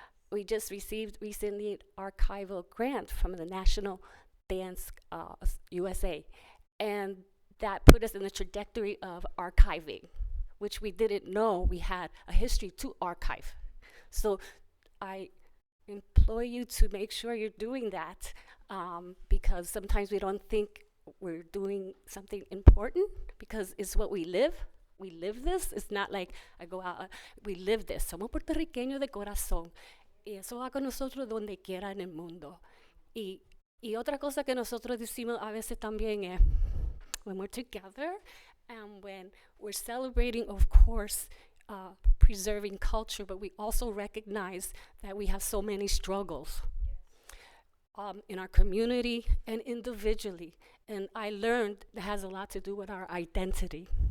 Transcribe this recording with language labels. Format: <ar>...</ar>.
<en>We just received recently an archival grant from the National Dance USA, and that put us in the trajectory of archiving, which we didn't know we had a history to archive. So I implore you to make sure you're doing that, because sometimes we don't think we're doing something important because it's what we live. We live this. It's not like I go out, we live this.</en> <es>Somos puertorriqueños de corazón. Y eso va con nosotros donde quiera en el mundo. Y otra cosa que nosotros decimos a veces también es,</es> <en>when we're together and when And we're celebrating, of course, preserving culture, but we also recognize that we have so many struggles in our community and individually. And I learned that has a lot to do with our identity.</en>